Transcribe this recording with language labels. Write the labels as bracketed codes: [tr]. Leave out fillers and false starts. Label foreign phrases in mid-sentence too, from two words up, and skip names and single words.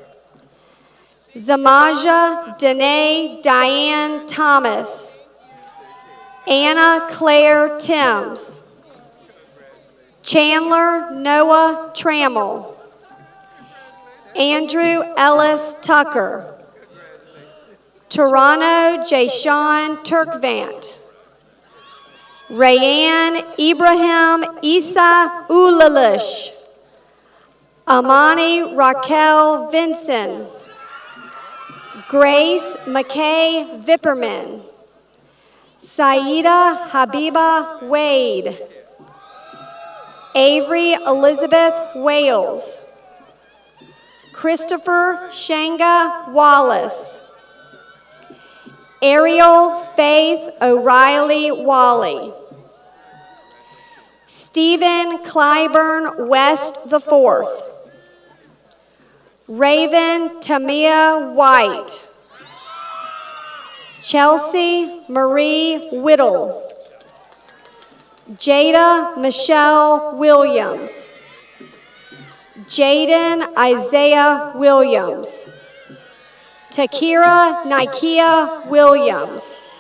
[en] Zamaja Danae Diane Thomas. Anna Claire Timms. Chandler Noah Trammell. Andrew Ellis Tucker. Toronto Jashawn Turkvant. Rayanne Ibrahim Isa Ulalish. Amani Raquel Vinson. Grace McKay Vipperman. Saida Habiba Wade. Avery Elizabeth Wales. Christopher Shanga Wallace. Ariel Faith O'Reilly Wally. Stephen Clyburn West IV. Raven Tamia White. Chelsea Marie Whittle. Jada Michelle Williams. Jaden Isaiah Williams. Takira Nikia Williams.